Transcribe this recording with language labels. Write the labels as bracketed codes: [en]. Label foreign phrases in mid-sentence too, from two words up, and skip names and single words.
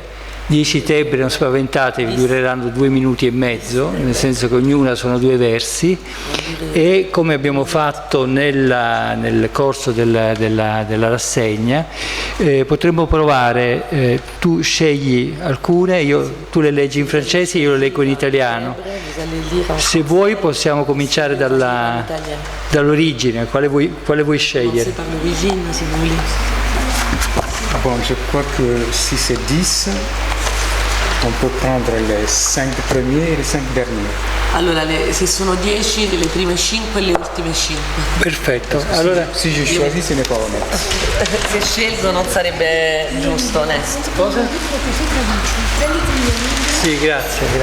[it] 10 tebre, non spaventatevi, dureranno 2 minuti e mezzo, nel senso che ognuna sono 2 versi, e come abbiamo fatto nel corso della rassegna, potremmo provare, tu scegli alcune, tu le leggi in francese, io le leggo in italiano. Se vuoi possiamo cominciare dall'origine, quale vuoi scegliere? [fr] Bon, je crois que si c'est 10, on peut prendre les 5 premiers et les 5 derniers. [it] Allora, se sono 10, le prime 5 e le ultime 5. Perfetto. Allora, [fr] Si je choisis, ce n'est pas honnête. [it] Se scelgo non sarebbe giusto, onesto. cosa? Sì, grazie.